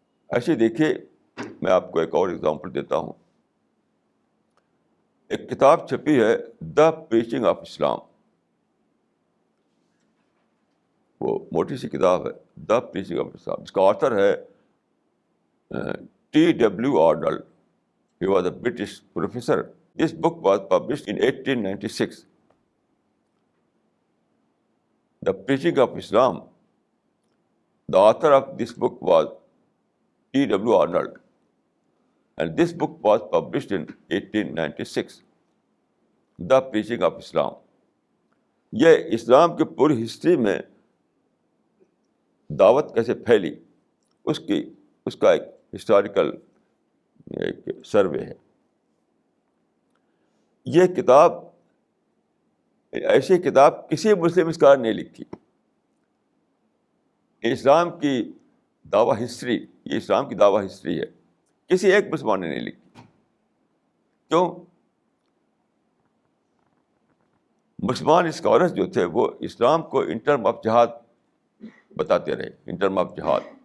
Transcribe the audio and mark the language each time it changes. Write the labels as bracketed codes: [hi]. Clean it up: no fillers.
[ur] ایسے دیکھیے, میں آپ کو ایک اور ایگزامپل دیتا ہوں. ایک کتاب چھپی ہے, دا پریچنگ آف اسلام. وہ موٹی سی کتاب ہے, دا پریچنگ آف اسلام. اس کا آتھر ہے T.W. Arnold. [en] He was a British professor. This book was published in 1896. The Preaching of Islam. The author of this book was T.W. Arnold. And this book was published in 1896. The Preaching of Islam. [ur] یہ اسلام کی پوری history میں دعوت کیسے پھیلی اس کا ایک historical ایک سروے ہے. یہ کتاب, ایسی کتاب کسی مسلم اسکالر نے لکھی. اسلام کی دعوی ہسٹری, یہ اسلام کی دعوی ہسٹری ہے, کسی ایک مسلمان نے نہیں لکھی. کیوں؟ مسلمان اسکالرس جو تھے وہ اسلام کو [en] in term of جہاد [ur] بتاتے رہے, ان ٹرم آف جہاد.